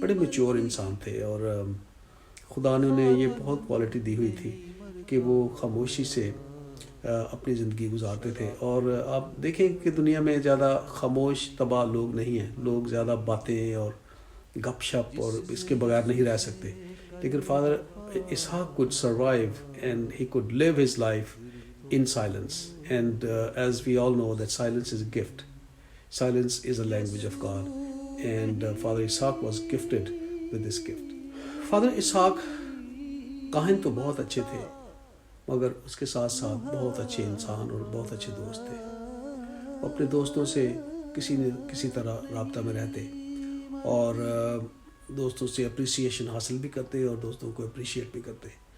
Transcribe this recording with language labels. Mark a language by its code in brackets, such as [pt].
[ur] بڑے میچور انسان تھے، اور خدا نے انہیں یہ بہت کوالٹی دی ہوئی تھی کہ وہ خاموشی سے اپنی زندگی گزارتے تھے. اور آپ دیکھیں کہ دنیا میں زیادہ خاموش طبع لوگ نہیں ہیں، لوگ زیادہ باتیں اور گپ شپ اور اس کے بغیر نہیں رہ سکتے. لیکن [en] Father Ishaq could survive and he could live his life in silence. And as we all know that silence is a gift. Silence is a language of God. And Father Ishaq was gifted with this gift. [ur] Father Ishaq کاہن تو بہت اچھے تھے، مگر اس کے ساتھ ساتھ بہت اچھے انسان اور بہت اچھے دوست تھے. اپنے دوستوں سے کسی طرح رابطہ میں رہتے اور دوستوں سے اپریسیشن حاصل بھی کرتے اور دوستوں کو اپریشیٹ بھی کرتے.